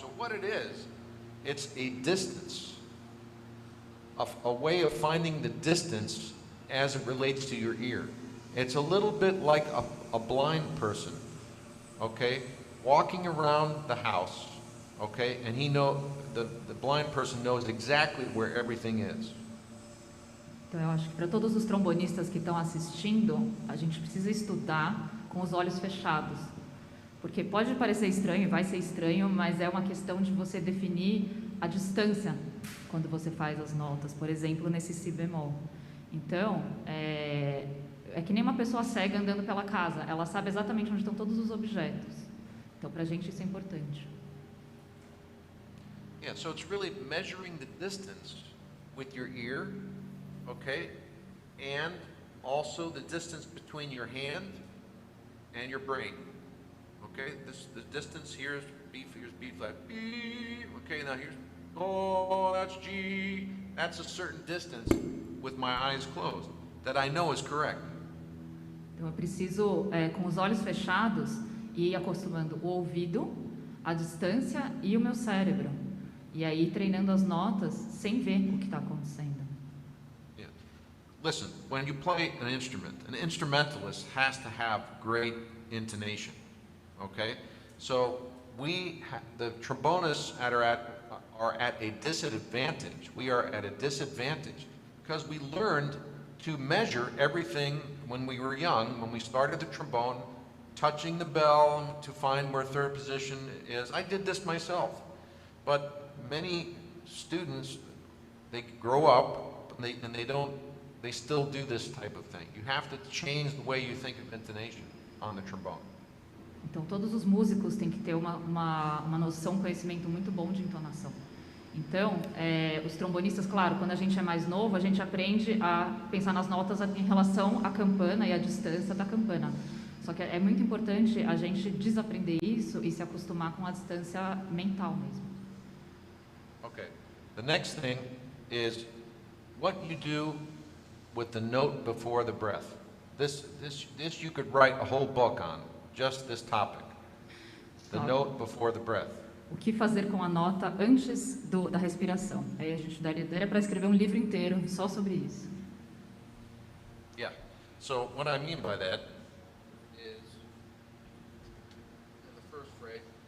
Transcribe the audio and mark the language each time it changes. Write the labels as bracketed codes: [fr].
[en] So what it is, it's a distance, a way of finding the distance as it relates to your ear. It's a little bit like a blind person, okay, walking around the house, okay, and the blind person knows exactly where everything is. [pt] Então eu acho que para todos os trombonistas que estão assistindo, a gente precisa estudar com os olhos fechados, porque pode parecer estranho, vai ser estranho, mas é uma questão de você definir a distância quando você faz as notas, por exemplo, nesse si bemol. Então, é que nem uma pessoa cega andando pela casa, ela sabe exatamente onde estão todos os objetos. Então, para a gente isso é importante. [en] Yeah, so it's really measuring the distance with your ear, okay, and also the distance between your hand and your brain. Okay, the distance here is B flat. B, okay, now here's, oh, that's G. That's a certain distance with my eyes closed that I know is correct. [pt] Então eu preciso, com os olhos fechados, ir acostumando o ouvido, a distância e o meu cérebro. E aí treinando as notas sem ver o que está acontecendo. [en] Yeah. Listen, when you play an instrumentalist has to have great intonation. Okay? So the trombonists are at a disadvantage. We are at a disadvantage because we learned to measure everything when we were young, when we started the trombone, touching the bell to find where third position is. I did this myself. But many students, they grow up and they still do this type of thing. You have to change the way you think of intonation on the trombone. [pt] Então todos os músicos têm que ter uma noção, um conhecimento muito bom de entonação. Então, os trombonistas, claro, quando a gente é mais novo, a gente aprende a pensar nas notas em relação à campana e à distância da campana. Só que é muito importante a gente desaprender isso e se acostumar com a distância mental mesmo. [en] Okay. The next thing is what you do with the note before the breath. This you could write a whole book on, just this topic. The note before the breath. [pt] O que fazer com a nota antes da respiração? Aí a gente daria para escrever um livro inteiro só sobre isso. [en] Yeah. So what I mean by that is in the first phrase.